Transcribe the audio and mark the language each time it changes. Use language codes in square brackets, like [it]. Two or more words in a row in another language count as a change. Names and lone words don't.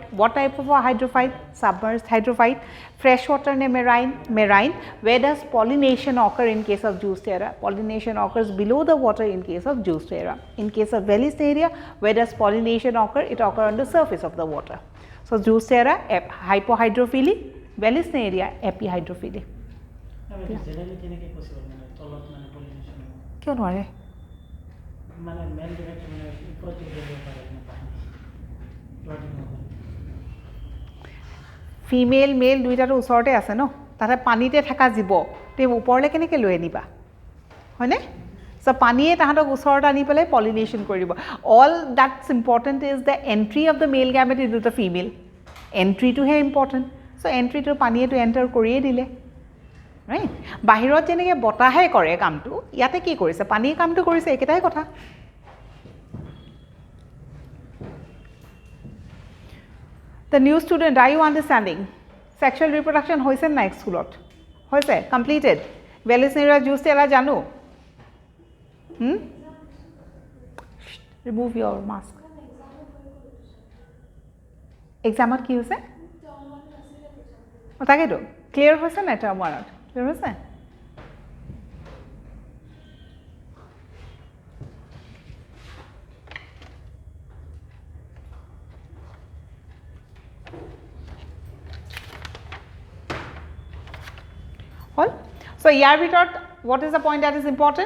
[en] What type of a hydrophyte? Submerged hydrophyte. Freshwater ne marine, marine. Where does pollination occur in case of Juicera? Pollination occurs below the water in case of Juicera. In case of Vallisneria, where does pollination occur? It occurs on the surface of the water. So Juicera, hypohydrophily. Vallisneria, epihydrophily. क्यों नॉरे? female male [as] দুইটাটো ওচৰতে আছে ন, তাতে পানীতে থকা জীৱ, তে ওপৰলৈ কেনেকৈ লৈ আনিবা হয়নে? চ' পানীয়ে তাহাঁতক ওচৰত আনি পেলাই পলিনেশ্যন কৰিব। [en] All that's important is the entry of the male gamete into the female. [as] এণ্ট্ৰিটোহে ইম্পৰ্টেণ্ট। চ' এণ্ট্ৰিটো পানীয়েতো এণ্টাৰ কৰিয়ে দিলে, ৰাইট? বাহিৰত যেনেকৈ বতাহে কৰে কামটো, ইয়াতে কি কৰিছে? পানীয়ে কামটো কৰিছে, একেটাই কথা। [en] The new student, are you understanding? Sexual reproduction [as] হৈছে না স্কুলত? Hoise? Completed? Vallisneria, Juicera janu? [en] Remove your mask. [as] Exam কি হৈছে? Taketo? Clear হৈছে না term 1? Clear hoise? [en] So here we taught what is the point that is important?